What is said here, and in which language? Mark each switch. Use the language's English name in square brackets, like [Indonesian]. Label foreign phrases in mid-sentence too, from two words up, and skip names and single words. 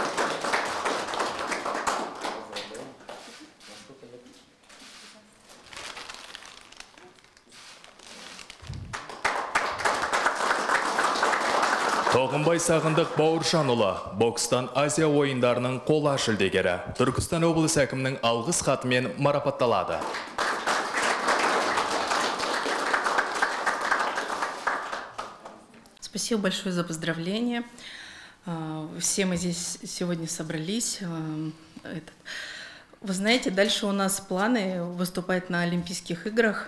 [Kazakh] Тоғынбай Сағындық Бауыржанұлы бокстан Азия ойындарының қола жүлдегері Түркістан облысы әкімінің алғыс хатымен марапатталады. [Russian] Спасибо большое за поздравления. Все мы здесь сегодня собрались. Вы знаете, дальше у нас планы выступать на Олимпийских играх.